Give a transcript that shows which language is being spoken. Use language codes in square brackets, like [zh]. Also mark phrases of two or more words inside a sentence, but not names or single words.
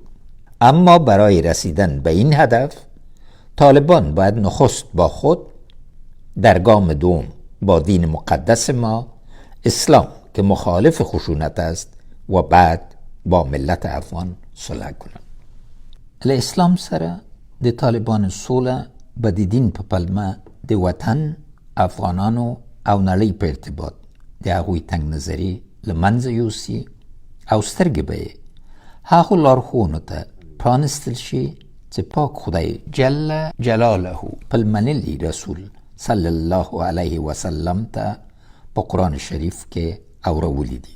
[fa] اما برای رسیدن به این هدف طالبان باید نخست با خود، در گام دوم با دین مقدس ما اسلام که مخالف خشونت است و بعد با ملت افغان صلح کنند. [ps] له اسلام سره د طالبانو سوله به د دین په پلمه د وطن، افغانانو او نړۍ په ارتباط د هغوی تنګ نظري له منځه یوسي او سترګې به یې هغو لارښوونو ته پرانستل شي چې پاک خدای [ar] جل جلاله [ps] په المنلي رسول [ar] صلی الله علیه وسلم [ps] ته په قرآن شریف کې اورولی دي.